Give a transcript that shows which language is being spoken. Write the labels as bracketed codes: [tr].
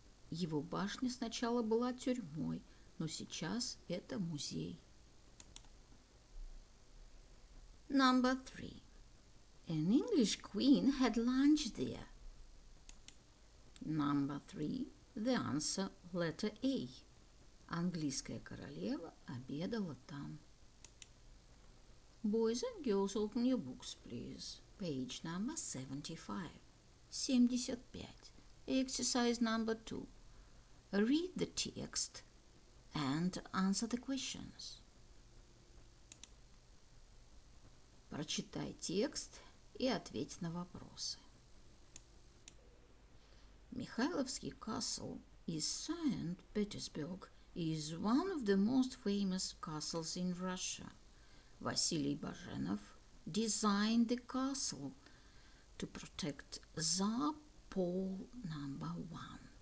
[ru] Его башня сначала была тюрьмой, но сейчас это музей. [en] Number 3. An English queen had lunch there. Number 3. The answer, letter A. [ru] Английская королева обедала там. [en] Boys and girls, open your books, please. Page number 75. 75. Exercise number 2. Read the text and answer the questions. [ru] Прочитай текст и ответь на вопросы. [en] Mikhailovsky Castle in St. Petersburg is one of the most famous castles in Russia. Vasily Bajenov designed the castle to protect Tsar Paul I.